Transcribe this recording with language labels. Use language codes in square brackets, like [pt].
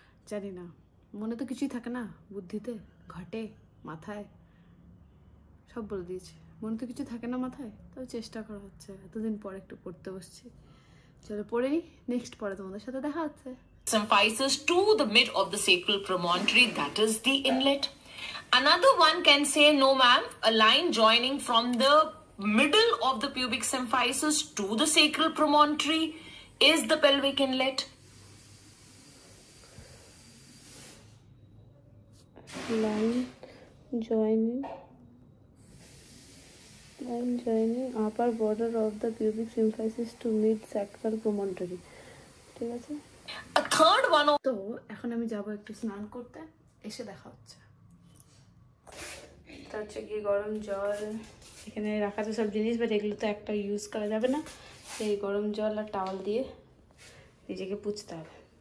[bn] জানি না, মনে তো কিছুই থাকে না, বুদ্ধিতে ঘটে, মাথায় সব বলে দিয়েছে, মনে তো কিছু থাকে না মাথায়, তবে চেষ্টা করা হচ্ছে। এতদিন পর একটু পড়তে বসছি, চলো পড়ে নি, নেক্সট পরে তোমাদের সাথে দেখা হচ্ছে। [en] Symphysis to the mid of the sacral promontory, that is the inlet. Another one can say, no ma'am, a line joining from the middle of the pubic symphysis to the sacral promontory is the pelvic inlet. Line joining upper border of the pubic symphysis to mid sacral promontory. [bn] ঠিক আছে। [en] A third one of [bn] তো এখন আমি যাব একটু স্নান করতে, এসে দেখা হচ্ছে। এটা হচ্ছে কি গরম জল, এখানে রাখা আছে সব জিনিস, বাট এগুলো তো একটা ইউজ করা যাবে না, সেই গরম জল আর টাওয়াল দিয়ে নিজেকে পুছতে হবে।